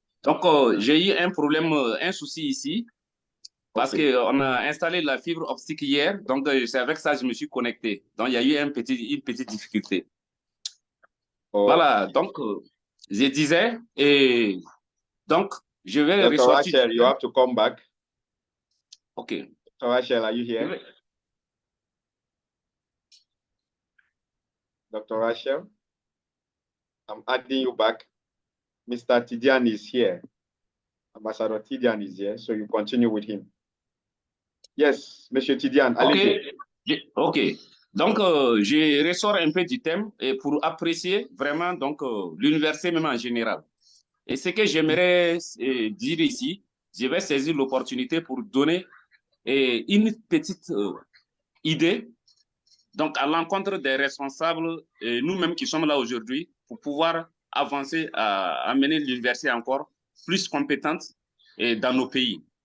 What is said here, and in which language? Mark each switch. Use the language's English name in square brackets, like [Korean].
[French] Donc, j'ai eu un problème, un souci ici. Parce qu'on a installé la fibre optique hier, donc c'est avec ça que je me suis connecté. Donc il y a eu une petite difficulté. Voilà, donc je disais, et donc je vais [English] Dr. [French] ressortir. [English] Rachel, you have to come back. Okay. Dr. Rachel, are you here? Dr. Rachel, I'm adding you back. Mr. Tidiane is here. Ambassador Tidiane is here, so you continue with him. [French] Yes, Monsieur Tidiane, allez-y. OK. Donc, je ressors un peu du thème et pour apprécier vraiment donc l'université même en général. Et ce que j'aimerais dire ici, je vais saisir l'opportunité pour donner une petite idée donc à l'encontre des responsables, nous-mêmes qui sommes là aujourd'hui, pour pouvoir avancer à amener l'université encore plus compétente dans nos pays.